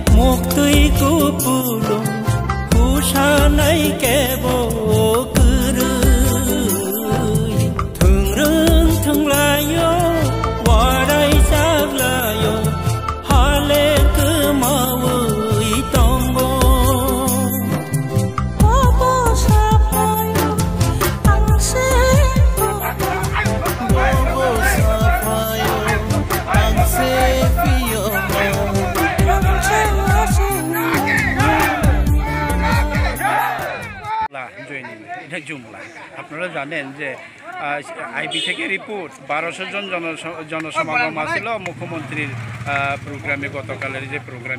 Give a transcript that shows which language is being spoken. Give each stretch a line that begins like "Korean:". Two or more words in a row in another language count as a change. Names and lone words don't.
Kok Borok: tui ku pulung kusanai kebo kurui thung rung thung layo warai sak layo hale ku maui tombo bobo sapayo angse bobo sapayo angse piyo
Bangla: জুমলা আপনারা জানেন যে আইবি থেকে রিপোর্ট 1200 জন জনসমাগম আসছিল মুখ্যমন্ত্রীর প্রোগ্রামে গতকালের যে প্রোগ্রামে